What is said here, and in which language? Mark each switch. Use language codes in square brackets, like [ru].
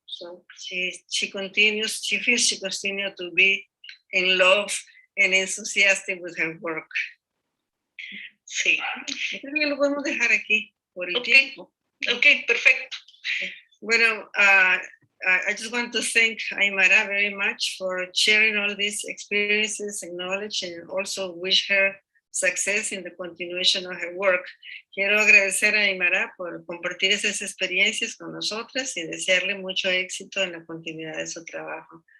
[en] So she feels she continues to be in love and enthusiastic with her work. [es] Sí. Creo que lo podemos dejar aquí por el tiempo. Okay, perfecto. [en] Bueno, I just want to thank Aimará very much for sharing all these experiences and knowledge, and also wish her success in the continuation of her work. [es] Quiero agradecer a Aimará por compartir esas experiencias con nosotras y desearle mucho éxito en la continuidad de su trabajo.